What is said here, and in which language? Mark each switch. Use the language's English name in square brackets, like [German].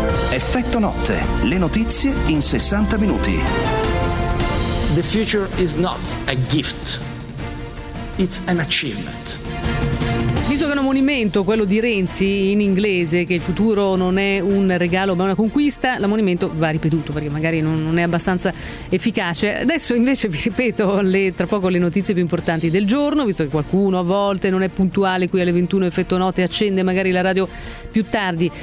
[Italian] Effetto notte, le notizie in 60 minuti. [English] The future is not a gift, it's an achievement. [Italian] Visto che è un monumento, quello di Renzi, in inglese, che il futuro non è un regalo ma una conquista, l'ammonimento va ripetuto perché magari non è abbastanza efficace. Adesso invece vi ripeto tra poco le notizie più importanti del giorno, visto che qualcuno a volte non è puntuale qui alle 21, effetto notte, accende magari la radio più tardi.